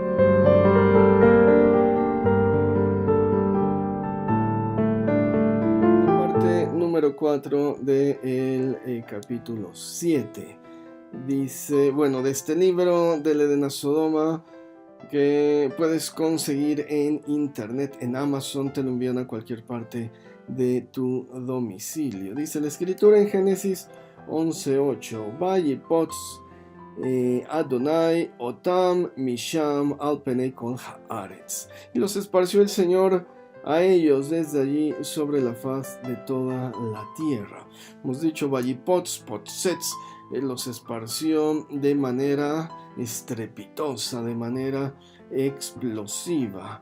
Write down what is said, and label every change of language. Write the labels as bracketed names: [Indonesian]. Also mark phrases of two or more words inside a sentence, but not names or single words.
[Spanish] Parte número 4 del capítulo 7. Dice, bueno, de este libro del Edén a Sodoma, que puedes conseguir en internet, en Amazon, te lo envían a cualquier parte de tu domicilio. Dice la escritura en Génesis 11:8: [Hebrew] ויפץ אדוני אתם משם על פני כל הארץ. [Spanish] Y los esparció el Señor a ellos desde allí sobre la faz de toda la tierra. Hemos dicho [Hebrew] ויפץ, פוצץ, [Spanish] los esparció de manera estrepitosa, de manera explosiva.